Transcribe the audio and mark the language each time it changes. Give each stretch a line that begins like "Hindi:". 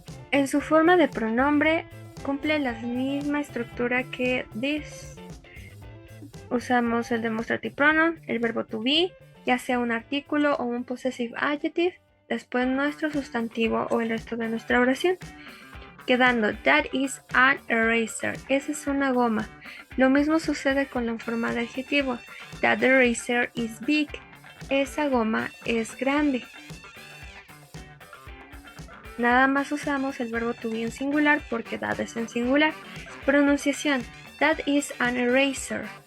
Spanish: En su forma de pronombre cumple la misma estructura que this. Usamos el demonstrative pronoun, el verbo to be, ya sea un artículo o un possessive adjective, después nuestro sustantivo o el resto de nuestra oración. Quedando,
English: that is an eraser.
Spanish: Esa es una goma. Lo mismo sucede con la forma de adjetivo.
English: That eraser is big.
Spanish: Esa goma es grande. Nada más usamos el verbo to be en singular porque that es en singular. Pronunciación.
English: That is an eraser.